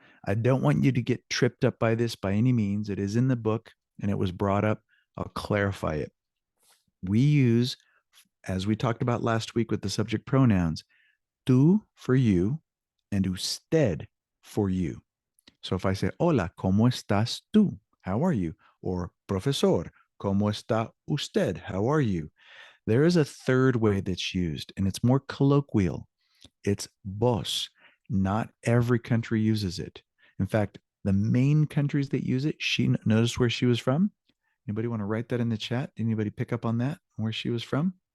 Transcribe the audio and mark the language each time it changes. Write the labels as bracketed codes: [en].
[en] I don't want you to get tripped up by this by any means. It is in the book and it was brought up. I'll clarify it. We use, as we talked about last week with the subject pronouns, tú for you and usted for you. So if I say, [es] hola, ¿cómo estás tú? [en] How are you? Or [es] profesor, ¿cómo está usted? [en] How are you? There is a third way that's used, and it's more colloquial. It's vos. Not every country uses it. In fact, the main countries that use it, she noticed where she was from. Anybody want to write that in the chat? Anybody pick up on that, where she was from?